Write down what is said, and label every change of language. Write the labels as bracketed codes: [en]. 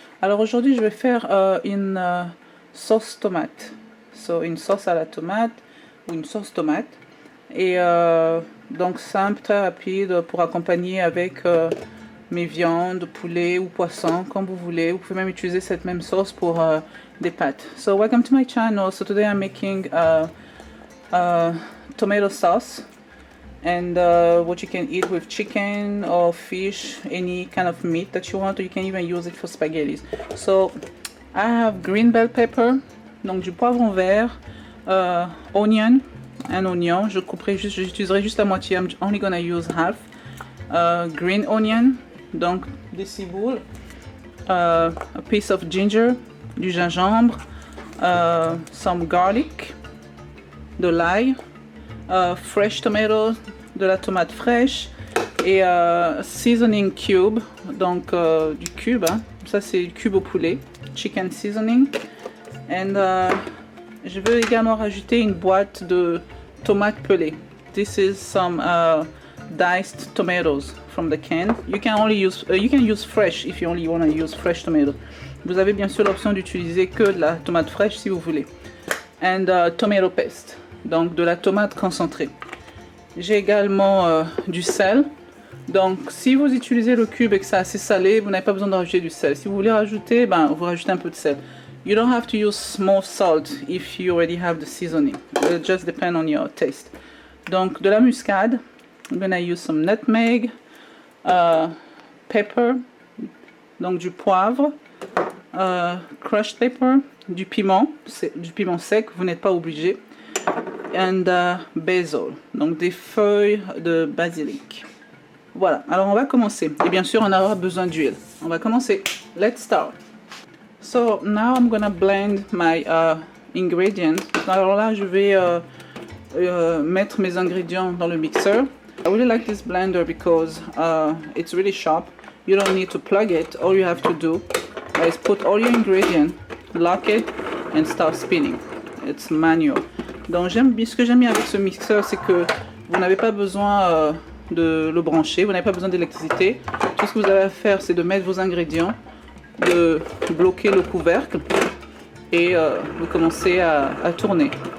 [fr] Alors aujourd'hui, je vais faire une sauce tomate. Une sauce à la tomate ou une sauce tomate. Et donc simple, très rapide pour accompagner avec mes viandes, poulet ou poisson, comme vous voulez. Vous pouvez même utiliser cette même sauce pour des pâtes. [en] So welcome to my channel. So today I'm making tomato sauce. And what you can eat with chicken or fish, any kind of meat that you want, or you can even use it for spaghetti. So I have green bell pepper, [fr] donc du poivron vert, [en] onion, [fr] un oignon, j'utiliserai juste la moitié, [en] I'm only gonna use half. Green onion, [fr] donc des ciboules, [en] a piece of ginger, [fr] du gingembre, [en] some garlic, [fr] de l'ail, [en] fresh tomatoes, [fr] de la tomate fraîche et [en] seasoning cube, [fr] donc du cube, hein. Ça c'est du cube au poulet, [en] chicken seasoning. [fr] And je veux également rajouter une boîte de tomates pelées. [en] This is some diced tomatoes from the can. You can use fresh if you only want to use fresh tomatoes. [fr] Vous avez bien sûr l'option d'utiliser que de la tomate fraîche si vous voulez. [en] And tomato paste, [fr] donc de la tomate concentrée. J'ai également du sel. Donc si vous utilisez le cube et que c'est assez salé, vous n'avez pas besoin de rajouter du sel. Si vous voulez rajouter, vous rajoutez un peu de sel. [en] You don't have to use more salt if you already have the seasoning. It just depends on your taste. [fr] Donc de la muscade. [en] I'm gonna use some nutmeg, pepper, [fr] donc du poivre, [en] crushed pepper, [fr] du piment sec, vous n'êtes pas obligé. [en] And basil, [fr] donc des feuilles de basilic. Voilà, alors on va commencer. Et bien sûr, on aura besoin d'huile. On va commencer. [en] Let's start. So now I'm gonna blend my ingredients. [fr] Alors là, je vais mettre mes ingrédients dans le mixeur. [en] I really like this blender because it's really sharp. You don't need to plug it. All you have to do is put all your ingredients, lock it, and start spinning. It's manual. [fr] Donc ce que j'aime bien avec ce mixeur, c'est que vous n'avez pas besoin de le brancher, vous n'avez pas besoin d'électricité. Tout ce que vous avez à faire, c'est de mettre vos ingrédients, de bloquer le couvercle et vous commencez à tourner.